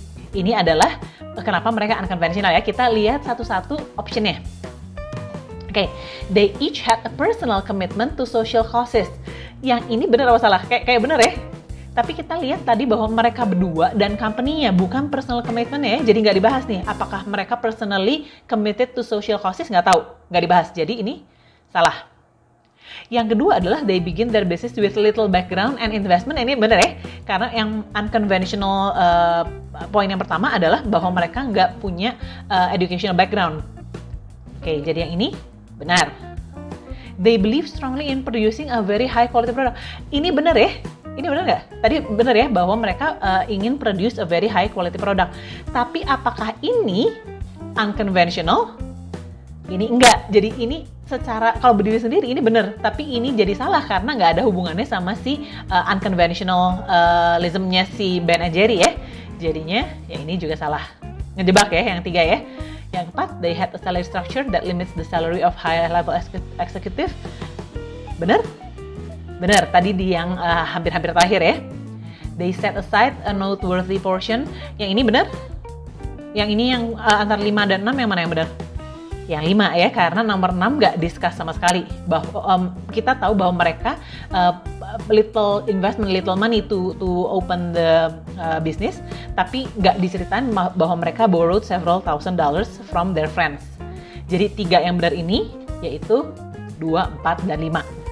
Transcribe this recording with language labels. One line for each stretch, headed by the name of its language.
Indonesian: Ini adalah kenapa mereka unconventional ya. Kita lihat satu-satu optionnya.
English: They each had a personal commitment to social causes.
Indonesian: Yang ini benar apa salah? Kayak benar ya. Tapi kita lihat tadi bahwa mereka berdua dan company-nya bukan personal commitment ya. Jadi nggak dibahas nih. Apakah mereka
English: personally committed to social causes?
Indonesian: Nggak tahu. Nggak dibahas. Jadi ini salah. Yang kedua adalah
English: they begin their business with little background and investment.
Indonesian: Ini benar ya. Karena yang unconventional poin yang pertama adalah bahwa mereka nggak punya educational background. Jadi yang ini benar.
English: They believe strongly in producing a very high quality product.
Indonesian: Ini benar ya? Ini benar nggak? Tadi benar ya bahwa mereka ingin
English: produce a very high quality product.
Indonesian: Tapi apakah ini unconventional? Ini enggak. Jadi ini secara kalau berdiri sendiri ini benar. Tapi ini jadi salah karena nggak ada hubungannya sama si unconventionalism-nya si Ben and Jerry ya. Jadinya ya ini juga salah. Ngejebak ya yang tiga ya. Yang keempat,
English: they had a salary structure that limits the salary of high-level executive.
Indonesian: Benar? Benar, tadi di yang hampir-hampir terakhir ya.
English: They set aside a noteworthy portion.
Indonesian: Yang ini benar? Yang ini yang antara 5 dan 6 yang mana yang benar? Yang 5 ya, karena nomor 6 nggak discuss sama sekali. Kita tahu bahwa mereka
English: little investment, little money to open the business,
Indonesian: tapi nggak diceritain bahwa mereka
English: borrowed several $1,000 from their friends.
Indonesian: Jadi 3 yang benar ini yaitu 2, 4, dan 5.